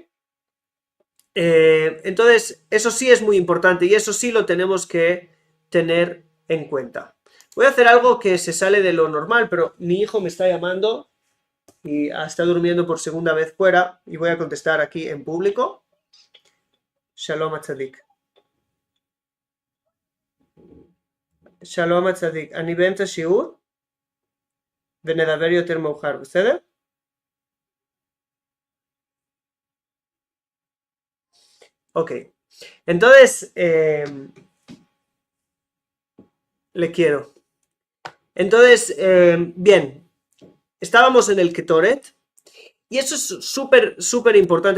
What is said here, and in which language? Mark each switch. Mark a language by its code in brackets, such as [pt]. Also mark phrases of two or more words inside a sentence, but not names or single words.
[es] Entonces, eso sí es muy importante y eso sí lo tenemos que tener en cuenta. Voy a hacer algo que se sale de lo normal, pero mi hijo me está llamando y está durmiendo por segunda vez fuera y voy a contestar aquí en público. [he] שלום הצדיק. שלום הצדיק. אני באמצע שיעור ונדבר יותר מאוחר, בסדר? [es] Ok. Entonces, le quiero. Entonces, bien, estábamos en el Ketoret y eso es súper importante.